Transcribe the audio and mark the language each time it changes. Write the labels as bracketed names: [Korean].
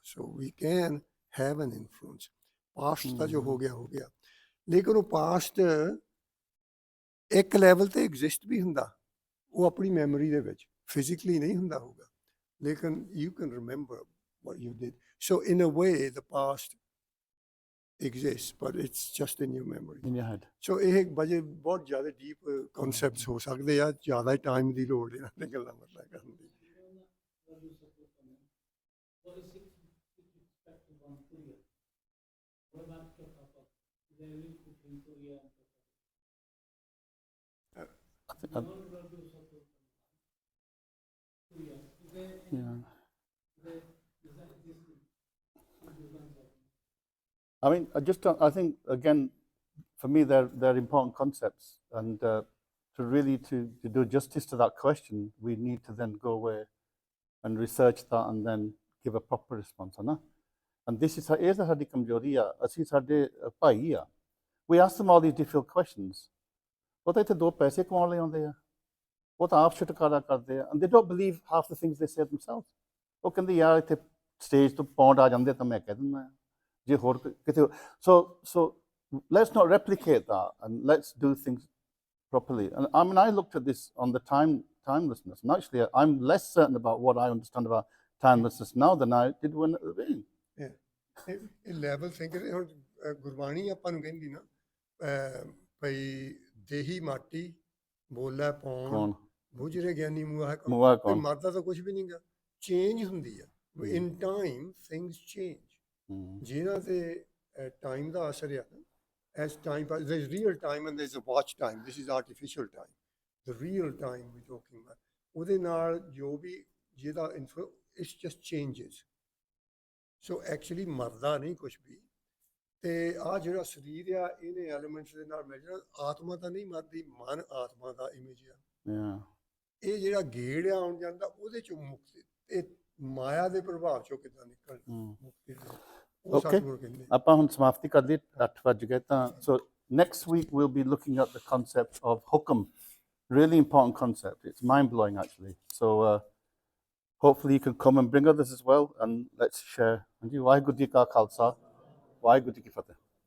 [English] So we can have an influence. [Punjabi] Past ਤਾਂ ਜੋ ਹੋ ਗਿਆ, ਲੇਕਿਨ ਉਹ ਪਾਸਟ ਇੱਕ ਲੈਵਲ ਤੇ ਐਗਜ਼ਿਸਟ ਵੀ ਹੁੰਦਾ, ਉਹ ਆਪਣੀ ਮੈਮਰੀ ਦੇ ਵਿੱਚ ਫਿਜ਼ੀਕਲੀ ਨਹੀਂ ਹੁੰਦਾ ਹੋਊਗਾ, ਲੇਕਿਨ [English] You can remember what you did. So in a way the past exists, but it's just in your memory. In your head. [Punjabi] So ਇਹ ਬਜੇ ਬਹੁਤ ਜ਼ਿਆਦਾ ਡੀਪ ਕਨਸੈਪਟਸ ਹੋ ਸਕਦੇ ਆ, ਜ਼ਿਆਦਾ ਟਾਈਮ ਦੀ ਲੋੜ ਇਹਨਾਂ ਤੇ ਗੱਲਾਂ ਮਤਲਬ ਕਰਨ ਦੀ। [English] I mean, I think again, for me, they're important concepts, and to really to do justice to that question, we need to then go away and research that and then give a proper response, [Hindi] है ना? [English] And this is [Punjabi] ਸਾਡੀ ਕਮਜ਼ੋਰੀ ਆ, ਅਸੀਂ ਸਾਡੇ ਭਾਈ ਆ। [English] We ask them all these difficult questions. [Punjabi] ਉਹ ਤਾਂ ਇੱਥੇ ਦੋ ਪੈਸੇ ਕਮਾਉਣ ਲਈ ਆਉਂਦੇ ਆ, ਉਹ ਤਾਂ ਆਪ ਛੁਟਕਾਰਾ ਕਰਦੇ ਆ, [English] and they don't believe half the things they say themselves. [Punjabi] ਉਹ ਕਹਿੰਦੇ ਯਾਰ ਇੱਥੇ ਸਟੇਜ ਤੋਂ ਪੌਂਡ ਆ ਜਾਂਦੇ ਤਾਂ ਮੈਂ ਕਹਿ ਦਿੰਦਾ ਜੇ ਹੋਰ ਕਿਤੇ। [English] So let's not replicate that, and let's do things properly. And I mean, I looked at this on the timelessness, and actually I'm less certain about what I understand about timelessness now than I did when at the beginning. [Punjabi] ਇਹ level thinker ਹੁਣ ਗੁਰਬਾਣੀ ਆਪਾਂ ਨੂੰ ਕਹਿੰਦੀ ਨਾ ਭਈ ਦੇਹੀ ਮਾਟੀ ਬੋਲਾ ਪੌਣ ਬੁਝਰੇ ਗਿਆਨੀ ਮੂਆ ਕੌਣ, ਮਰਦਾ ਤਾਂ ਕੁਝ ਵੀ ਨਹੀਂਗਾ, ਚੇਂਜ ਹੁੰਦੀ ਆ। [English] in time things change, [Punjabi] ਜਿਹਨਾਂ ਤੇ ਟਾਈਮ ਦਾ ਅਸਰ ਆ। [English] As time passes, there's real time and there's a watch time. This is artificial time. The real time we're talking about. [Punjabi] ਉਹਦੇ ਨਾਲ ਜੋ ਵੀ ਜਿਹਦਾ [English] it's just changes. So actually [Punjabi] ਮਰਦਾ ਨਹੀਂ ਕੁਛ ਵੀ। ਤੇ ਆਹ ਜਿਹੜਾ ਸਰੀਰ ਆ ਇਹਨੇ ਐਲੀਮੈਂਟਸ ਦੇ ਨਾਲ ਮਿਲ ਜਾਣਾ। ਆਤਮਾ ਤਾਂ ਨਹੀਂ ਮਰਦੀ, ਮਨ ਆਤਮਾ ਦਾ ਇਮੇਜ ਆ। ਇਹ ਜਿਹੜਾ ਗੇੜ ਆ ਆਉਣ ਜਾਂਦਾ ਉਹਦੇ ਚੋਂ ਮੁਕਤੀ, ਇਹ ਮਾਇਆ ਦੇ ਪ੍ਰਭਾਵ ਚੋਂ ਕਿੱਦਾਂ ਨਿਕਲਣਾ ਮੁਕਤੀ। Okay, ਆਪਾਂ ਹੁਣ ਸਮਾਪਤੀ ਕਰ ਲਈ, 8 ਵੱਜ ਗਏ ਤਾਂ। [English] So next week we'll be looking at the concept of hukam, really important concept. It's mind-blowing actually. So hopefully you can come and bring others as well, and let's share. And you, [Punjabi] Waheguru ji ਕਾ ਖਾਲਸਾ, ਵਾਹਿਗੁਰੂ ਜੀ ਕੀ ਫਤਿਹ।